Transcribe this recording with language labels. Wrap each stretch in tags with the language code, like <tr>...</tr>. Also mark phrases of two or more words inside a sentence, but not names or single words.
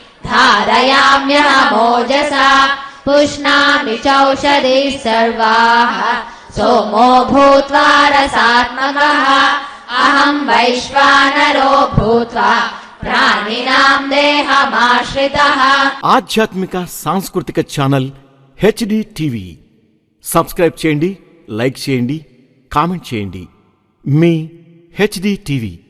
<sa>धारयाम्यहमोजसा पुष्णामि चौषधिः सर्वाः सोमो भूत्वा रसात्मकः अहं वैश्वानरो भूत्वा प्राणिनां देहमाश्रितः</sa> <te>ఆధ్యాత్మిక సాంస్కృతిక ఛానల్ హెచ్డి టీవీ సబ్స్క్రైబ్ చేయండి, లైక్ చేయండి, కామెంట్ చేయండి. మీ హెచ్డి టీవీ.</te>